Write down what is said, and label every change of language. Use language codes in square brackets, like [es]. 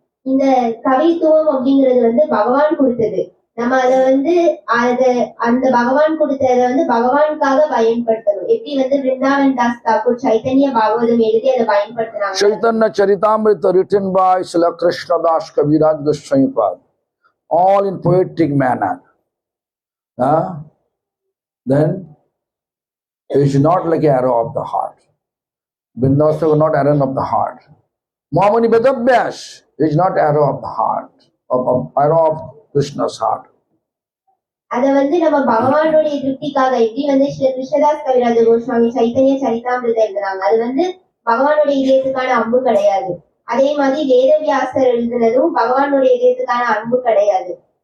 [ta] இந்த கவித்துவம் அப்படிங்கிறது வந்து பகவான் கொடுத்தது. நம்ம அதை வந்து அந்த பகவான் கொடுத்ததை வந்து பகவானுக்காக பயன்படுத்தணும். எப்படி வந்து விருந்தாவன் தாஸ் தாக்கூர் சைத்தன்ய பாகவதம் எழுதி அதை பயன்படுத்தினாங்க. [en] Chaitanya Charitamrita written by Srila Krishna Das Kaviraj Goswami Pad, all in poetic manner. Then it is not like an arrow of the heart. Vrindavan is not arrow of the heart. Mahamuni Vedabhyas is not arrow of the heart, arrow of Krishna's heart. [ta] அதை வந்து நம்ம பகவானுடைய திருப்திக்காக, எப்படி வந்து ஸ்ரீ கிருஷ்ணதாஸ் கவிராஜ கோஸ்வாமி சைத்தன்ய சரிதாமிரதம் எழுதுறாங்க, அது வந்து பகவானுடைய இதயத்துக்கான அம்பு கிடையாது. அதே மாதிரி வேதவியாசர் எழுதுனதும் பகவானுடைய இதயத்துக்கான அன்பு கிடையாது.